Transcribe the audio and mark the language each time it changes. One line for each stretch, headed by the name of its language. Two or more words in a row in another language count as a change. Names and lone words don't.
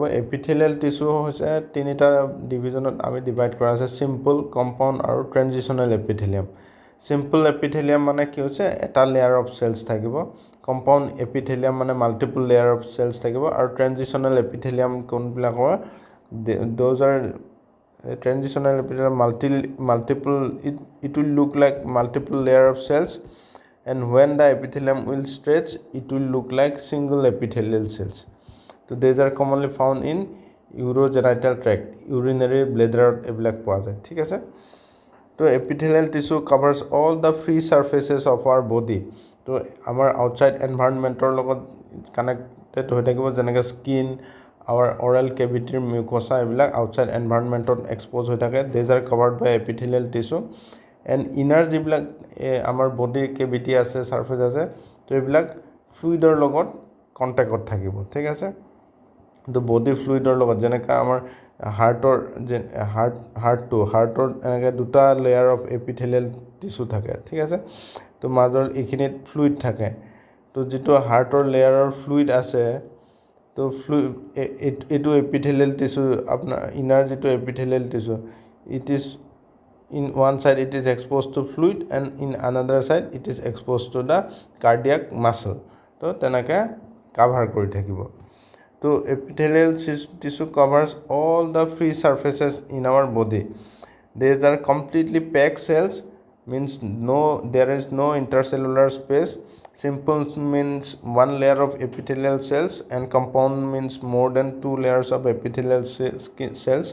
English: epithelial tissue
Assamese: হৈছে 3টা ডিভিজনত আমি ডিভাইড কৰা আছে,
English: simple, compound
Assamese: আৰু
English: transitional epithelium. simple epithelium
Assamese: মানে কি হৈছে? এটা
English: layer of cells
Assamese: থাকিব।
English: compound epithelium
Assamese: মানে
English: multiple layer of cells
Assamese: থাকিব। আৰু
English: transitional epithelium
Assamese: কোনবিলাকৰ?
English: those are transitional epithelium multiple, it will look like multiple layer of cells, and when the epithelium will stretch it will look like single epithelial cells. So these are commonly found in urogenital tract, urinary bladder
Assamese: এইবিলাক পোৱা যায়, ঠিক আছে।
English: তো epithelial tissue covers all the free surfaces of our body.
Assamese: তো আমাৰ
English: outside environmentৰ
Assamese: লগত কানেক্টেড হৈ থাকিব, যেনেকৈ স্কিন,
English: our oral cavity mucosa
Assamese: এইবিলাক
English: outside environmentত expose
Assamese: হৈ থাকে।
English: these are covered by epithelial tissue. and inner
Assamese: যিবিলাক আমাৰ
English: body cavity
Assamese: আছে, ছাৰ্ফেচ আছে, তো এইবিলাক ফ্লুইডৰ লগত কণ্টেক্টত থাকিব, ঠিক আছে। তো
English: body fluidৰ
Assamese: লগত যেনেকৈ আমাৰ হাৰ্টৰ এনেকৈ 2টা
English: layer of epithelial tissue
Assamese: থাকে, ঠিক আছে। তো মাজৰ এইখিনিত ফ্লুইড থাকে। তো যিটো
English: heartৰ layerৰ fluid
Assamese: আছে, তো এইটো
English: epithelial tissue,
Assamese: আপোনাৰ ইনাৰ যিটো
English: epithelial tissue, it is in one side it is exposed to fluid and in another side it is exposed to the cardiac muscle.
Assamese: তো তেনেকৈ কাভাৰ কৰি থাকিব।
English: তো epithelial tissue covers all the free surfaces in our body. These are completely packed cells means there is no intercellular space. Simple means one layer of epithelial cells, and compound means more than two layers of epithelial cells.